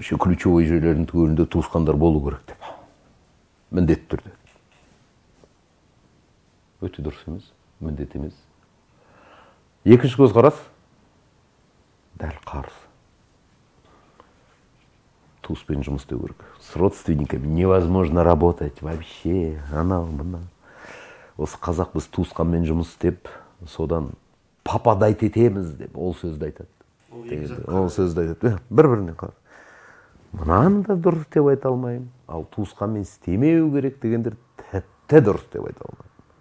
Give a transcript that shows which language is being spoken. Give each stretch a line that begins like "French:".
Kazakh: Ключевой жерлердің түгелінде туысқандар болу керек деп. Міндетті түрде. Өте дұрыс емес. міндет емес. Екінші көзқарас дәл қарсы. Туыспен жұмыс істеу керек.
Russian: С родственниками невозможно работать вообще.
Kazakh: Анау мынау. Осы қазақ біз туысқанмен жұмыс істеп, содан пападайт етеміз деп ол сөзді айтады. Ол сөзді айтады. Бір-біріне қарсы. Мынаны да дұрыс деп айта алмаймын. Ал туысқанмен істемеу керек дегендер тіпті дұрыс деп айта алмаймын.